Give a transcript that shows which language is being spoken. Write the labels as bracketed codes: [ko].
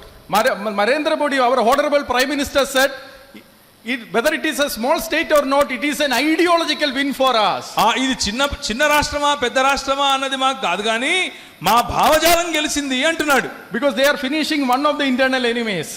[en] Narendra Modi, our honorable Prime Minister, said, whether it is a small state or not, it is an ideological win for us. [te] ఇది చిన్న రాష్ట్రమా పెద్ద రాష్ట్రమా అన్నది మాకు కాదు కానీ మా భావజాలం గెలిచింది అంటున్నాడు. [en] Because they are finishing one of the internal enemies.